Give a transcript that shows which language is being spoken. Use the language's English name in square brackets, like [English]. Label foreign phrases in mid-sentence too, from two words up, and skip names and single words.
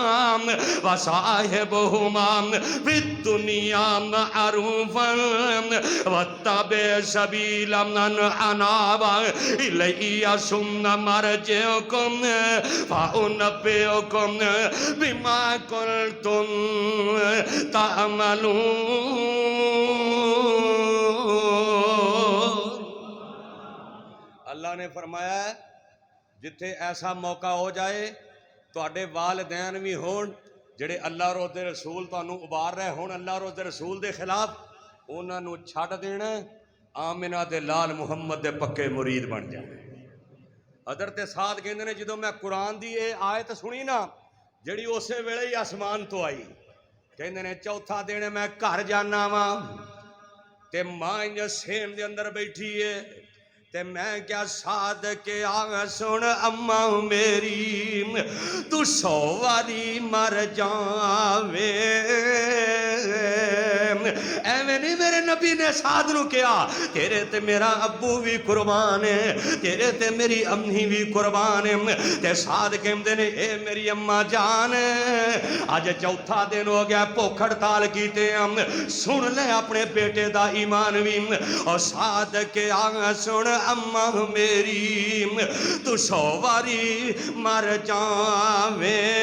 [Arabic] وصاحبهما في الدنيا معروفا واتبع سبيل من أناب إلي ثم مرجعكم فأنبئكم بما كنتم تعملون. [Punjabi] اللہ نے فرمایا ہے جتھے ایسا موقع ہو جائے تواڈے والدین بھی ہون جڑے اللہ اور دے رسول تانوں ابار رہے ہون اللہ اور دے رسول دے خلاف انہاں نوں چھڈ دینا آمنہ دے لال محمد دے پکے مرید بن جانے. حضرت سعد کہندے نے جدوں میں قرآن دی اے آیت سنی نا جڑی اسے ویلے ہی آسمان تو آئی کہندے نے چوتھا دن میں گھر جانا وا تے ماں انج سین دے اندر بیٹھی ہے تے میں کیا سعد کے آ سن اماں میری تو 100 واری مر جاوے ایویں نہیں میرے نبی نے سعد نو کیا تیرے تے میرا ابو بھی قربان ہے تیرے تے میری امی بھی قربان ہے تے سعد کہندے نے اے میری اماں جان اج چوتھا دن ہو گیا بھوک ہڑتال کیتے ہم سن لے اپنے بیٹے دا ایمان بھی اور سعد کے آ سن اماں میری تو 100 واری مر جاوے